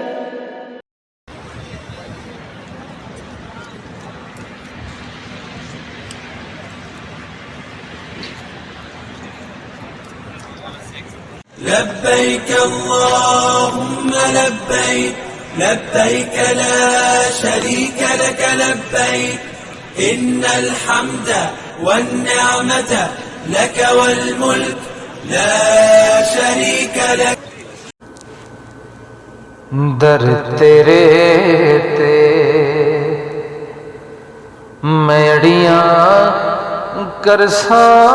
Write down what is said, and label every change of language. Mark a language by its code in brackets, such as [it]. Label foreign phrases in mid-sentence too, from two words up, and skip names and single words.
[ar] لبيك اللهم لبيك لبيك لا شريك لك لبيك إن الحمد والنعمة لك والملك لا شريك لك. [skr] در تیرے تے میں اڑیاں کرسا